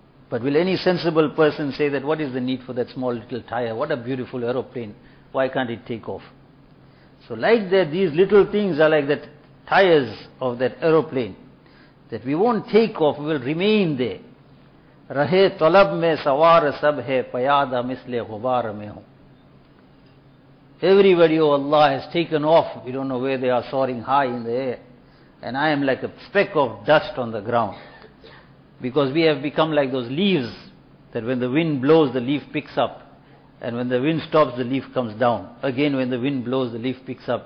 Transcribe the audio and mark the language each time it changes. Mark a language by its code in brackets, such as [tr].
[en] But will any sensible person say that what is the need for that small little tire? What a beautiful aeroplane. Why can't it take off? So like that, these little things are like that tires of that aeroplane. That we won't take off, we will remain there. [ur] رہے طلب میں سوار سب ہے پیادہ مثل غبار میں ہوں. [en] Everybody, oh Allah, has taken off. We don't know where they are soaring high in the air. And I am like a speck of dust on the ground. Because we have become like those leaves, that when the wind blows, the leaf picks up. And when the wind stops, the leaf comes down. Again, when the wind blows, the leaf picks up.